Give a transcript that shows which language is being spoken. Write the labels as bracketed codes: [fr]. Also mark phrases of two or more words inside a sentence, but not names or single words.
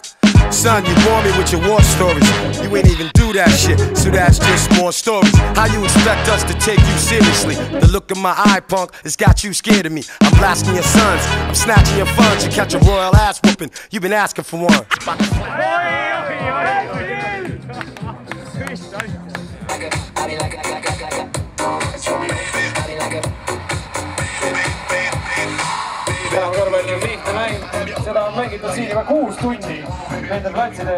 [en] Son, you bore me with your war stories. You ain't even do that shit, so that's just more stories. How you expect us to take you seriously? The look in my eye, punk, has got you scared of me. I'm blasting your sons, I'm snatching your funds. You catch a royal ass whooping, you've been asking for one. [et] Korvpalli on lihtne mäng, seda on mängitud siin juba 6 tundi nendel platsidel.